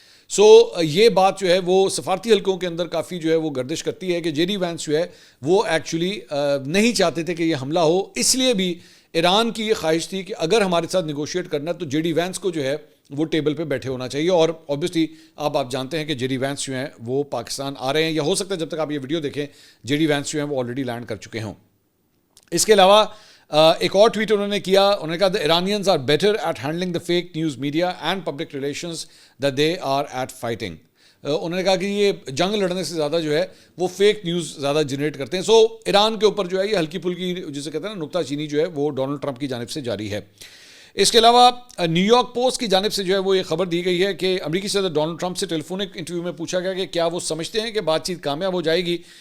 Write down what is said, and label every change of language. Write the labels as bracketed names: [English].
[Urdu] سو یہ بات جو ہے وہ سفارتی حلقوں کے اندر کافی جو ہے وہ گردش کرتی ہے کہ جے ڈی وینس جو ہے وہ ایکچولی نہیں چاہتے تھے کہ یہ حملہ ہو. اس لیے بھی ایران کی یہ خواہش تھی کہ اگر ہمارے ساتھ نیگوشیٹ کرنا ہے تو جے ڈی وینس کو جو ہے وہ ٹیبل پہ بیٹھے ہونا چاہیے. اور اوبیسلی آپ جانتے ہیں کہ جے ڈی وینس جو ہیں وہ پاکستان آ رہے ہیں, یا ہو سکتا ہے جب تک آپ یہ ویڈیو دیکھیں جے ڈی وینس جو ہیں وہ آلریڈی لینڈ کر چکے ہوں. اس کے علاوہ ایک اور ٹویٹ انہوں نے کیا, انہوں نے کہا [English] the Iranians are better at handling the fake news media and public relations that they are at fighting. [Urdu] انہوں نے کہا کہ یہ جنگ لڑنے سے زیادہ جو ہے وہ فیک نیوز زیادہ جنریٹ کرتے ہیں. سو ایران کے اوپر جو ہے یہ ہلکی پھلکی جسے کہتے ہیں نا نکتہ چینی جو ہے وہ ڈونلڈ ٹرمپ کی جانب سے جاری ہے. اس کے علاوہ نیو یارک پوسٹ کی جانب سے جو ہے وہ یہ خبر دی گئی ہے کہ امریکی صدر ڈونلڈ ٹرمپ سے ٹیلیفونک انٹرویو میں پوچھا گیا کہ کیا وہ سمجھتے ہیں کہ بات چیت کامیاب ہو جائے گی.